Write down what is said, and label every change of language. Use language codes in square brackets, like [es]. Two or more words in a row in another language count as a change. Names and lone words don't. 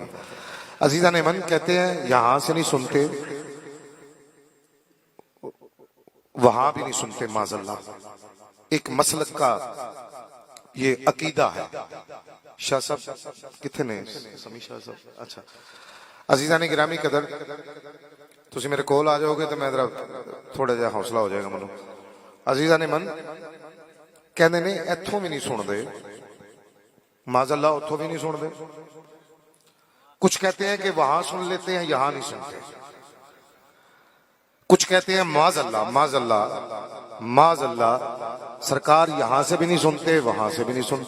[ur] عزیزان من کہتے ہیں یہاں سے نہیں سنتے وہاں بھی نہیں سنتے، [ar] معاذ اللہ۔ [ur] ایک مسلک کا یہ عقیدہ ہے۔ شاہ صاحب کتنے نے؟ سمیع شاہ صاحب، اچھا۔ [pa] عزیزان گرامی قدر، تسی میرے کول آ جاؤ گے تو میں ذرا تھوڑا جہا حوصلہ ہو جائے گا منو۔ عزیزان من کہنے نے ایتھوں بھی نہیں سن دے، [ar] معاذ اللہ [pa] اتھوں بھی نہیں سن دے۔ [ur] کچھ کہتے ہیں کہ وہاں سن لیتے ہیں یہاں نہیں سنتے، کچھ کہتے ہیں [ar] معاذ اللہ معاذ اللہ معاذ اللہ [ur] سرکار یہاں سے بھی نہیں سنتے وہاں سے بھی نہیں سنتے۔